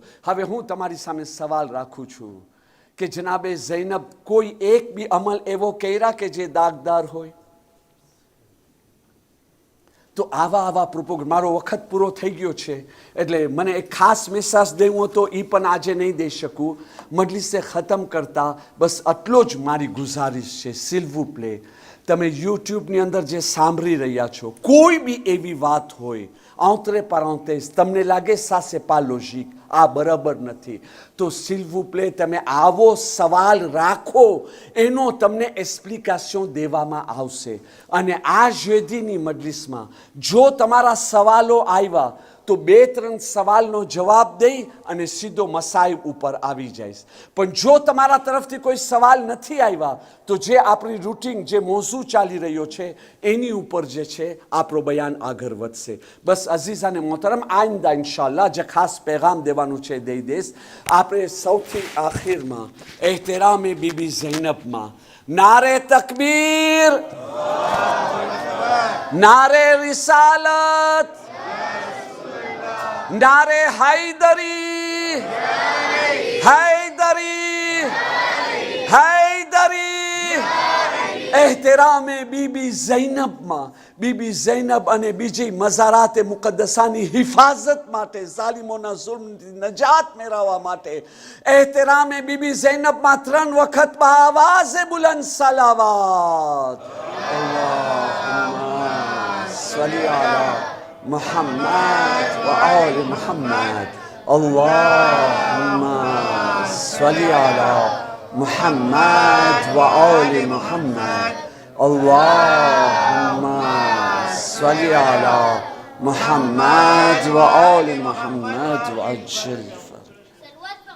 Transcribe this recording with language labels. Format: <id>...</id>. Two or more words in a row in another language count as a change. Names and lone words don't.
<gu>હવે હું તમારી સામે સવાલ રાખું છું કે જનાબે ઝૈનબ કોઈ એક બી અમલ એવો કર્યા કે જે દાગદાર હોય? તો આવા પ્રોપોગેન્ડા, મારો વખત પૂરો થઈ ગયો છે એટલે મને એક ખાસ મેસેજ દેવો હતો, એ પણ આજે નહીં દઈ શકું. મજલિસે ખતમ કરતા બસ આટલો જ મારી ગુજારિશ છે,</gu> <fr>s'il vous plaît,</fr> <gu>તમે યુટ્યુબની અંદર જે સાંભળી રહ્યા છો, કોઈ બી એવી વાત હોય</gu> <fr>entre parenthèses</fr> <gu>તમને લાગે</gu> <fr>ça c'est pas logique,</fr> <gu>આ બરાબર નથી, તો</gu> <fr>s'il vous plaît</fr> <gu>તમે આવો સવાલ રાખો, એનો તમને એક્સપ્લિકેશન દેવામાં આવશે. અને આ જેદીની મજલિસમાં જો તમારા સવાલો આવ્યા તો 2-3 સવાલનો જવાબ દઈ અને સીધો મસાઈબ ઉપર આવી જઈશ. પણ જો તમારા તરફથી કોઈ સવાલ નથી આવ્યા તો જે આપણી રૂટીન, જે મોઝું ચાલી રહ્યો છે એની ઉપર જે છે આપણો બયાન આગળ વધશે. બસ અઝીઝાને મોહતરમ, આઈંદા ઇન્શાઅલ્લાહ જે ખાસ પેગામ દેવાનું છે દઈ દઈશ. આપણે સૌથી આખિરમાં એહતરામે બીબી ઝૈનબમાં નારે તકબીર, નારે રિસાલત,</gu> <ur>نعرہ حیدری، حیدری، حیدری.</ur> <gu>એહતરામે બીબી ઝૈનબમાં, બીબી ઝૈનબ અને બીજી મઝારાતે મુકદ્દસાની હિફાજત માટે, ઝાલિમોના ઝુલ્મથી નજાત મેળવવા માટે એહતરામે બીબી ઝૈનબમાં 3 વખત આવાઝે બુલંદ સલાવત.</gu> <ar>اللهم صل على محمد وآل محمد. اللهم صل على محمد وآل محمد. اللهم صل على محمد وآل محمد وعجل فرج.</ar>